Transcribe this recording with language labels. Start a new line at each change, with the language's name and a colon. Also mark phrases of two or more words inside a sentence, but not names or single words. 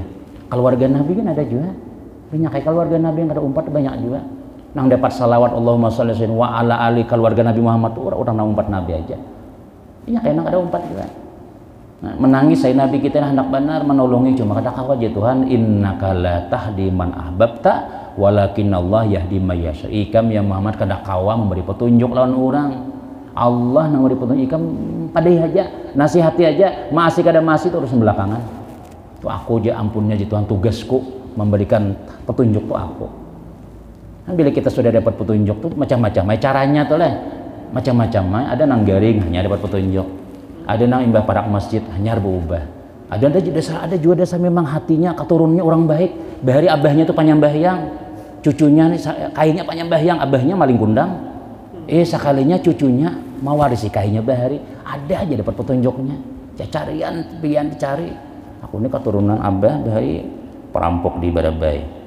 Banjar: Keluarga Nabi kan ada juga banyak kayak keluarga Nabi yang ada umpat banyak juga nang dapat salawat
Arabic: اللهم صل وعلى آل
Banjar: keluarga Nabi Muhammad tuh orang nang umpat Nabi aja banyak kayak nang ada umpat juga. Nah, menangis saya Nabi kita hendak benar menolongi cuma kata kau aja Tuhan
Arabic: إنك لا تهدي من أحببت ولكن الله يهدي من يشاء.
Banjar: Ikam ya Muhammad kada kawa memberi petunjuk lawan orang. Allah nang beri petunjuk ikam padai aja nasihati aja masih kada masih terus belakangan tuh aku aja ampunnya Tuhan tugasku memberikan petunjuk tuh aku. Nah, bila kita sudah dapat petunjuk tuh macam-macam caranya tuh lah macam-macam ada nang garing hanya dapat petunjuk ada nang imbah parak masjid hanya berubah ada juga desa memang hatinya keturunnya orang baik bahari abahnya tuh panyambahyang cucunya nih kainnya panyambahyang abahnya maling kundang sekalinya cucunya mewarisi kainnya bahari ada aja dapat petunjuknya carian pian dicari aku ini keturunan abah bahari perampok di Barabai